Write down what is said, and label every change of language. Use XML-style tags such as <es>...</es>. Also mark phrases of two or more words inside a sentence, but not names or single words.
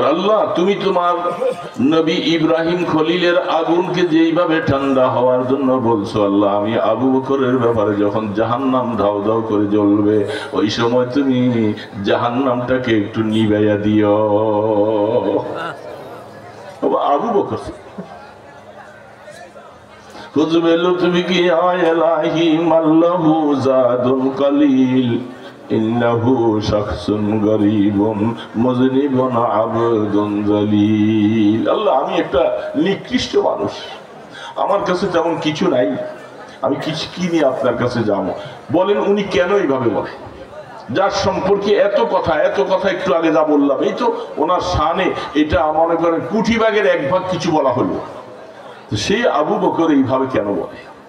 <bn>আল্লাহ তুমি তোমার নবী ইব্রাহিম খলিলের আগুনকে যেইভাবে ঠান্ডা হওয়ার জন্য বলছো, আল্লাহ আমি আবু বকরের ব্যাপারে যখন জাহান্নাম ধাউ ধাউ করে জ্বলবে ওই সময় তুমি জাহান্নামটাকে একটু নিভাইয়া দিও।</bn> <ar>আবু বকর খুজবে لطفي كي يا إلهي ما له زاد قليل إنه شخص غريب مذنب عبد ذليل.</ar> <bn>আল্লাহ আমি একটা নিকৃষ্ট মানুষ, আমার কাছে তেমন কিছু নাই, আমি কিছু কি নিয়ে আপনার কাছে যাবো? বলেন উনি কেন এইভাবে বলে? যার সম্পর্কে এত কথা একটু আগে যা বললাম, এই তো ওনার শানে এটা মনে করেন কোটি ভাগের এক ভাগ কিছু বলা হলো, সেই আবু বকর এইভাবে কেন বলে?</bn>